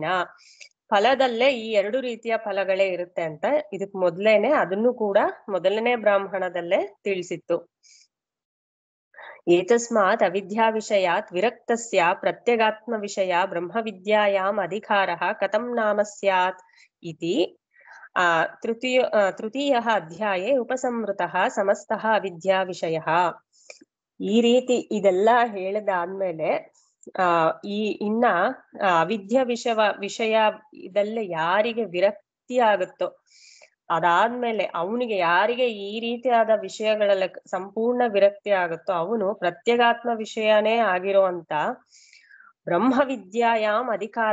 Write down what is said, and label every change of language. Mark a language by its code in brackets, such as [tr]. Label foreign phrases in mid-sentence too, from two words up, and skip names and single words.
[kn] ಫಲದಲ್ಲೇ ಈ 2 ರೀತಿಯ ಫಲಗಳೇ ಇರುತ್ತೆ ಅಂತ ಇದಕ್ ಮೊದ್ಲೇನೆ ಅದನ್ನು ಕೂಡ ಮೊದಲನೇ ಬ್ರಾಹ್ಮಣದಲ್ಲೇ ತಿಳಿಸಿತ್ತು. [sa] ಏತಸ್ಮಾತ್ ಅವಿದ್ಯಾ ವಿಷಯಾತ್ ವಿರಕ್ತಸ್ಯ ಪ್ರತ್ಯಗಾತ್ಮ ವಿಷಯ ಬ್ರಹ್ಮವಿದ್ಯಾಯಾಮ್ ಅಧಿಕಾರಃ ಕಥಂ ನಾಮ ಸ್ಯಾತ್ ಇತಿ ತೃತೀಯ ಅಧ್ಯಾಯೇ ಉಪಸಂಹೃತಃ ಸಮಸ್ತಃ ಅವಿದ್ಯಾ ವಿಷಯ. [kn] ಈ ರೀತಿ ಇದೆಲ್ಲ ಹೇಳಿದಾದ್ಮೇಲೆ ಇನ್ನ ಅವಿದ್ಯ ವಿಷಯ ಇದೆಲ್ಲ ಯಾರಿಗೆ ವಿರಕ್ತಿ ಆಗುತ್ತೋ ಅದಾದ್ಮೇಲೆ ಅವನಿಗೆ ಯಾರಿಗೆ ಈ ರೀತಿಯಾದ ವಿಷಯಗಳೆಲ್ಲ ಸಂಪೂರ್ಣ ವಿರಕ್ತಿ ಆಗುತ್ತೋ ಅವನು ಪ್ರತ್ಯಗಾತ್ಮ ವಿಷಯನೇ ಆಗಿರುವಂತ [sa] ಬ್ರಹ್ಮವಿದ್ಯಾಯಾಮ್ ಅಧಿಕಾರ.